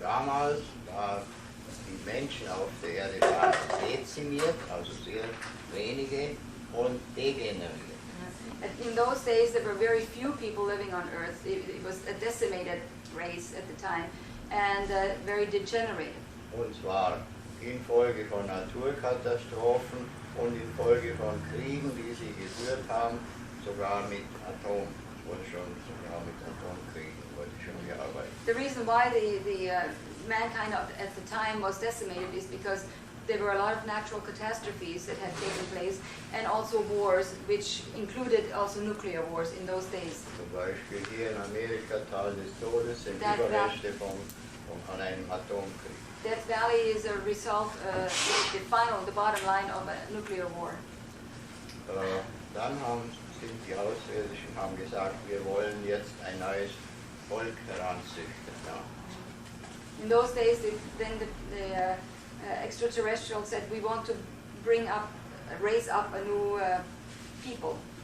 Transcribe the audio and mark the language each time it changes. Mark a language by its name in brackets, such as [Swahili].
[German] Damals waren die Menschen auf der Erde dezimiert, also sehr wenige, und degeneriert. [English] In those days, there were very few people living on Earth. It was a decimated race at the time, and very degenerated. [German] Und zwar infolge von Naturkatastrophen und infolge von Kriegen, die sie geführt haben, sogar mit Atomkriegen wurde schon gearbeitet. [English] The reason why the mankind at the time was decimated is because there were a lot of natural catastrophes that had taken place, and also wars, which included also nuclear wars in those days. [German] Zum Beispiel hier in Amerika, Tal des Todes, sind Überreste von einem Atomkrieg. [English] Death Valley is a result, the bottom line of a nuclear war. [German] Dann sind die Außerirdischen gesagt, wir wollen jetzt ein neues Volk heranzüchten. Ja. [English] In those days, the extraterrestrials said, we want to raise up a new people.